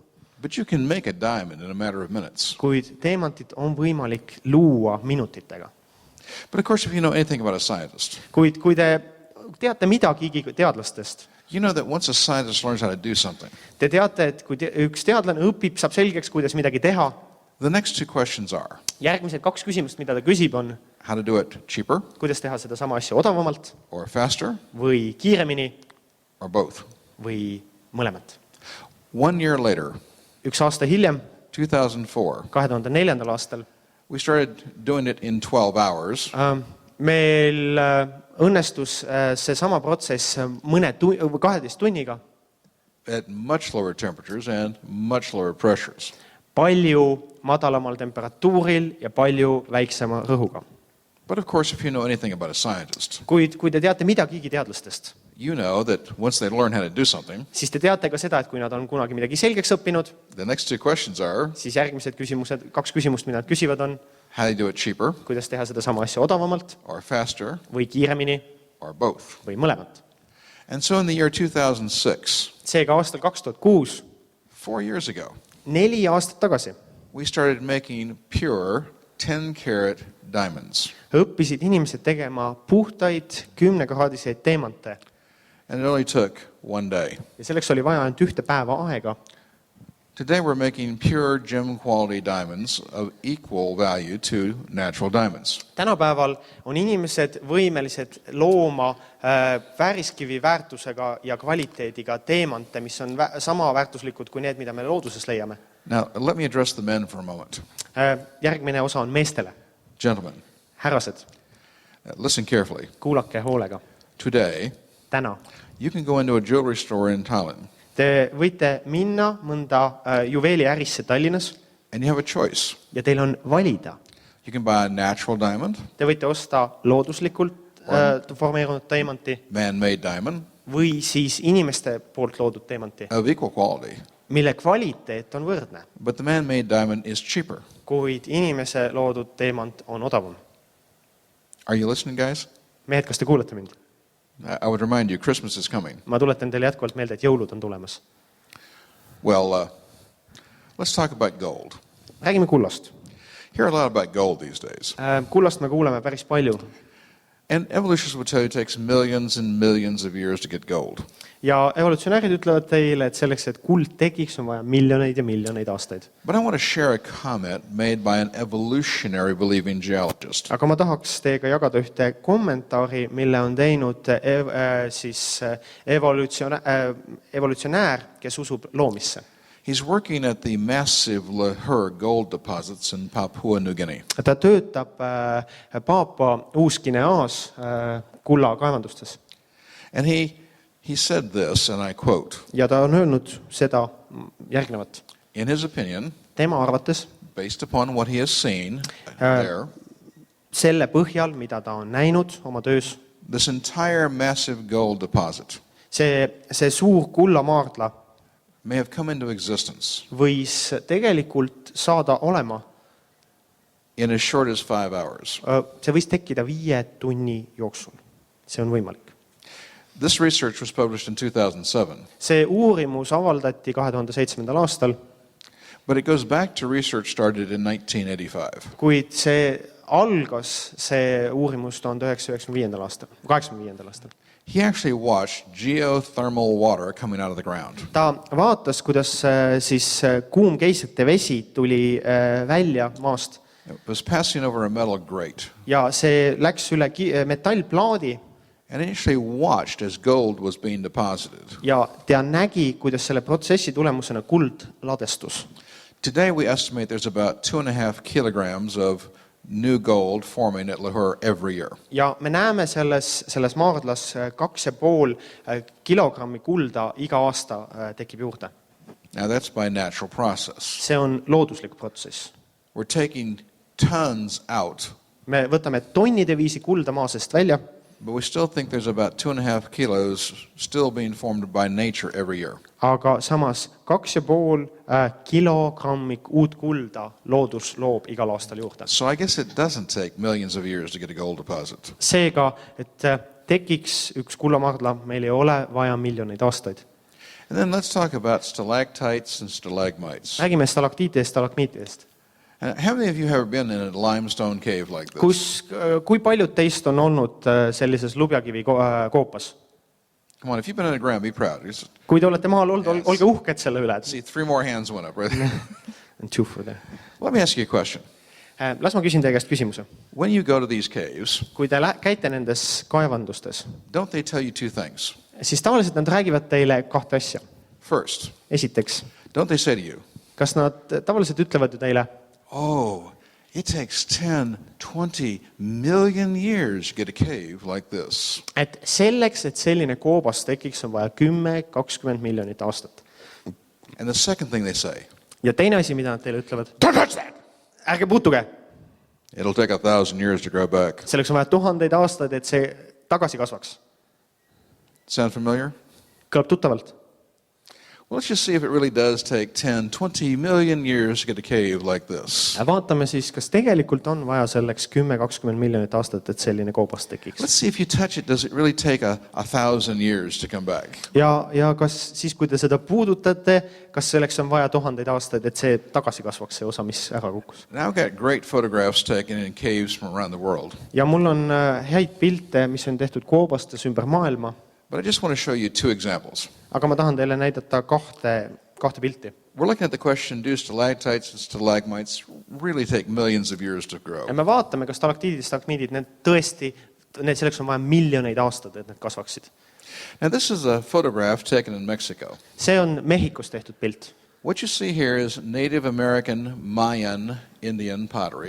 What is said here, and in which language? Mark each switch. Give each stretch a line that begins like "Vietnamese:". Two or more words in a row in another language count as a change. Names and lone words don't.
English: But you can make a diamond in a matter of minutes.
Estonian: Kuid teemantit on võimalik luua minutitega.
English: But of course, if you know anything about a scientist,
Estonian: Kuid kui te teate midagigi teadlastest,
English: you know that once a scientist learns how to do something,
Estonian: te teate, et kui üks teadlane õpib, saab selgeks, kuidas midagi teha,
English: the next two questions are
Estonian: järgmised 2 küsimust, mida ta küsib, on
English: how to do it cheaper
Estonian: kuidas teha seda sama asja odavamalt
English: or faster
Estonian: või kiiremini
English: or both.
Estonian: või mõlemat.
English: 1 year later,
Estonian: 1 aasta hiljem,
English: 2004,
Estonian: 2004. aastal,
English: We started doing it in 12 hours.
Estonian: Meil õnnestus seesama protsess 12 tunniga.
English: At much lower temperatures and much lower pressures.
Estonian: Palju madalamal temperatuuril ja palju väiksema rõhuga.
English: But of course, if you know anything about a scientist,
Estonian: Kuid kui te teate midagigi teadlastest,
English: you know that once they learn how to do something,
Estonian: siis te teate ka seda, et kui nad on kunagi midagi selgeks õppinud,
English: the next two questions are,
Estonian: siis järgmised küsimused, 2 küsimust, mida nad küsivad on,
English: how do you do it cheaper
Estonian: kuidas teha seda sama asja odavamalt
English: or faster
Estonian: või kiiremini
English: or both?
Estonian: või mõlemat.
English: And so in the year 2006,
Estonian: Seega aastal 2006,
English: 4 years ago,
Estonian: 4 aastat tagasi,
English: we started making pure 10-carat diamonds.
Estonian: õppisid inimesed tegema puhtaid 10-kraadiseid teemante.
English: And it only took 1 day.
Estonian: Ja selleks oli vaja ainult 1 päeva aega.
English: Today we're making pure gem quality diamonds of equal value to natural diamonds.
Estonian: Tänapäeval on inimesed võimelised looma vääriskivi väärtusega ja kvaliteediga teemante, mis on sama väärtuslikud kui need, mida me looduses leiame.
English: Now, let me address the men for a moment.
Estonian: Järgmine osa on meestele.
English: Gentlemen,
Estonian: Härrased,
English: listen carefully.
Estonian: kuulake hoolega.
English: Today,
Estonian: Täna.
English: you can go into a jewelry store in Tallinn
Estonian: Te võite minna mõnda juveeliärisse Tallinnas
English: and you have a choice.
Estonian: ja teil on valida.
English: You can buy a natural diamond,
Estonian: Te võite osta looduslikult formeerunud teemanti
English: man-made diamond
Estonian: või siis inimeste poolt loodud teemanti,
English: of equal quality,
Estonian: mille kvaliteet on võrdne,
English: but the man-made diamond is cheaper.
Estonian: kuid inimese loodud teemant on odavam.
English: Are you listening, guys?
Estonian: Mehed, kas te kuulate mind?
English: I would remind you, Christmas is coming.
Estonian: Ma tuletan teile jätkuvalt meelde, et jõulud on tulemas.
English: Well, let's talk about gold.
Estonian: Räägime kullast.
English: Hear a lot about gold these days.
Estonian: Kullast me kuuleme päris palju.
English: And evolutionists would tell you it takes millions and millions of years to get gold.
Estonian: Ja evolutsionäärid ütlevad teile, et selleks, et kuld tekiks, on vaja miljoneid ja miljoneid aastaid.
English: But I want to share a comment made by an evolutionary believing geologist.
Estonian: Aga ma tahaks teiega jagada ühte kommentaari, mille on teinud evolutsionäär, kes usub loomisse.
English: He's working at the massive Lunar gold deposits in Papua New Guinea.
Estonian: Ta töötab Paapua Uus-Guineas kulla kaevandustes.
English: And he said this, and I quote,
Estonian: Ja ta on öelnud seda järgnevat.
English: in his opinion,
Estonian: Tema arvates
English: based upon what he has seen there,
Estonian: selle põhjal, mida ta on näinud oma töös,
English: this entire massive gold deposit
Estonian: see suur kullamaardla
English: may have come into existence
Estonian: võis tegelikult saada olema.
English: in as short as 5 hours.
Estonian: See võis tekkida 5 tunni jooksul. See on võimalik.
English: This research was published in 2007,
Estonian: See uurimus avaldati 2007. aastal,
English: but it goes back to research started in 1985.
Estonian: kuid see uurimus 1995. aastal, 85. aastal.
English: He actually watched geothermal water coming out of the ground.
Estonian: Ta vaatas, kuidas siis kuumkeisrite vesi tuli välja maast
English: It was passing over a metal grate.
Estonian: ja see läks üle metallplaadi
English: And he actually watched as gold was being deposited.
Estonian: ja ta nägi, kuidas selle protsessi tulemusena kuld ladestus.
English: Today we estimate there's about 2.5 kilograms of new gold forming at Lunar every year.
Estonian: Ja me näeme selles maardlas 2,5 kilogrammi kulda iga aasta tekib juurde.
English: Now that's by natural process.
Estonian: See on looduslik protsess.
English: We're taking tons out,
Estonian: Me võtame tonnide viisi kulda maa seest välja,
English: but we still think there's about 2.5 kilos still being formed by nature every year.
Estonian: aga samas 2,5 kilogrammi uut kulda loodus loob igal aastal juurde.
English: So I guess it doesn't take millions of years to get a gold deposit.
Estonian: Seega, et tekiks üks kullamaardla, meil ei ole vaja miljoneid aastaid.
English: And then let's talk about stalactites and stalagmites.
Estonian: Räägime stalaktiitidest, stalagmiitidest.
English: How many of you have ever been in a limestone cave like this?
Estonian: Kui paljud teist on olnud sellises lubjakivi koopas?
English: Come on, if you've been underground, be proud.
Estonian: Kui te olete maal olnud, olge uhked selle üle.
English: See, 3 more hands went up, right? And 2 for there. Let me ask you a question.
Estonian: Las ma küsin teie käest küsimuse.
English: When you go to these caves,
Estonian: Kui te käite nendes kaevandustes,
English: don't they tell you 2 things?
Estonian: siis tavaliselt nad räägivad teile 2 asja.
English: First,
Estonian: Esiteks,
English: don't they say to you,
Estonian: kas nad tavaliselt ütlevad ju teile,
English: oh, It takes 10, 20 million years to get a cave like this.
Estonian: Et selleks, et selline koobas tekiks, on vaja 10-20 miljonit aastat.
English: And the second thing they say,
Estonian: Ja teine asi, mida nad teile ütlevad,
English: don't touch that!
Estonian: ärge puutuge,
English: It'll take 1,000 years to grow back.
Estonian: selleks on vaja 1000 aastaid, et see tagasi kasvaks.
English: Sound familiar?
Estonian: Kõlab tuttavalt.
English: Well, let's just see if it really does take 10, 20 million years to get a cave like this.
Estonian: Vaatame siis, kas tegelikult on vaja selleks 10-20 miljonit aastat, et selline koobas tekiks.
English: Let's see if you touch it, does it really take 1,000 years to come back?
Estonian: Ja kas siis, kui te seda puudutate, kas selleks on vaja 1000 aastaid, et see tagasi kasvaks, see osa, mis ära kukkus?
English: Now I've got great photographs taken in caves from around the world.
Estonian: Ja mul on häid pilte, mis on tehtud koobastes ümber maailma,
English: But I just want to show you two examples.
Estonian: aga ma tahan teile näidata kahte pilti.
English: We're looking at the question, do stalactites and stalagmites really take millions of years to grow?
Estonian: Ja me vaatame, kas stalaktiidid ja stalagmiidid, need tõesti, selleks on vaja miljoneid aastaid, et need kasvaksid.
English: Now this is a photograph taken in Mexico.
Estonian: See on Mehhikos tehtud pilt.
English: What you see here is Native American Mayan Indian pottery.